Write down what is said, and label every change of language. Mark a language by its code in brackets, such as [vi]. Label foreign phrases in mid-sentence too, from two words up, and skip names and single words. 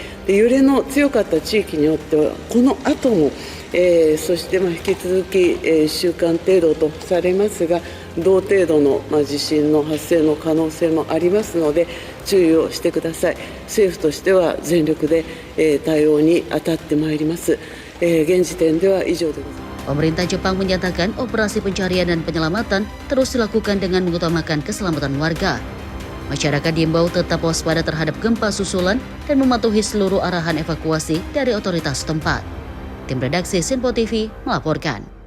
[ja] 揺れの強かった地域によってはこの後も、そして引き続き1週間程度とされますが、同程度の地震の発生の可能性もありますので注意をしてください。政府としては全力で対応に当たってまいります。現時点では以上でございます。 [id] Pemerintah Jepang menyatakan operasi pencarian dan penyelamatan terus dilakukan dengan mengutamakan keselamatan warga. Masyarakat diimbau tetap waspada terhadap gempa susulan dan mematuhi seluruh arahan evakuasi dari otoritas setempat. Tim redaksi Sinpo TV melaporkan.